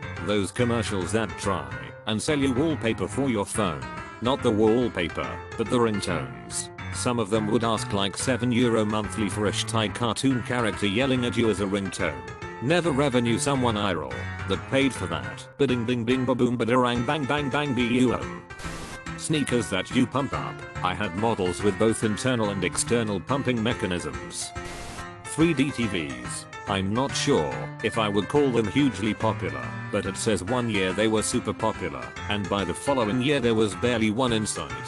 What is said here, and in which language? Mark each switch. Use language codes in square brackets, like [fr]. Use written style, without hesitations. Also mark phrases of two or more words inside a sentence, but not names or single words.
[en] Those commercials that try and sell you wallpaper for your phone. Not the wallpaper, but the ringtones. Some of them would ask like €7 monthly for a Thai cartoon character yelling at you as a ringtone. Never ever knew someone IRL that paid for that. Ba-ding ding ding ba-boom ba-darang bang bang bang B-U-M. Sneakers that you pump up. I had models with both internal and external pumping mechanisms. 3D TVs. I'm not sure if I would call them hugely popular, but it says one year they were super popular, and by the following year there was barely one in sight.